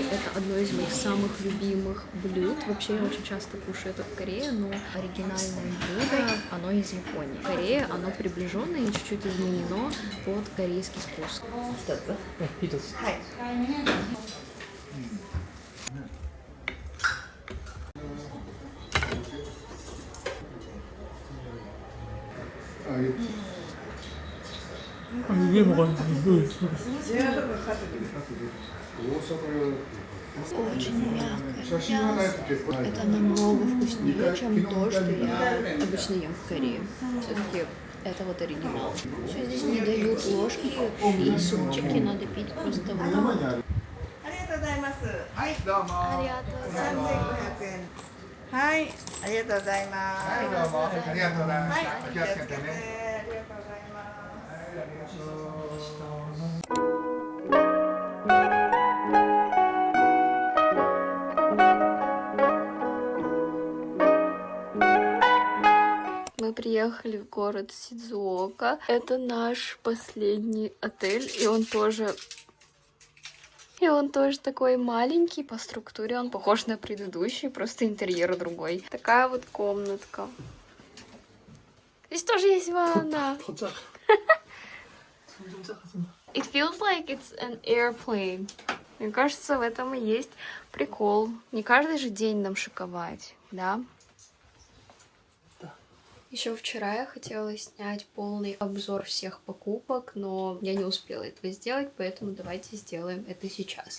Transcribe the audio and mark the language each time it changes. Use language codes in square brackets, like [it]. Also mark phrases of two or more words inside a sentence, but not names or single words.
[ru] Это одно из моих самых любимых блюд. Вообще я очень часто кушаю это в Корее, но оригинальное блюдо, оно из Японии. В Корее оно приближенное и чуть-чуть изменено под корейский вкус. [ko] 위에 먹었는데 [ru] Очень мягкое мясо. Это намного вкуснее, чем то, что я обычно ем в Корее. Все-таки это вот оригинал. Еще здесь не дают ложки и супчики, надо пить просто водой. [ja] ありがとうございます。はい、どうも。ありがとうございます。 3500円。はい、ありがとうございます。はい、どうも。ありがとうございます。はい、気をつけてね。ありがとうございます。はい、ありがとう。 [ru] Мы приехали в город Сидзуока. Это наш последний отель, и он тоже такой маленький по структуре, он похож на предыдущий, просто интерьер другой. Такая вот комнатка. Здесь тоже есть ванна. [en] It feels like it's an airplane. [ru] Мне кажется, в этом и есть прикол. Не каждый же день нам шиковать, да? Еще вчера я хотела снять полный обзор всех покупок, но я не успела этого сделать, поэтому давайте сделаем это сейчас.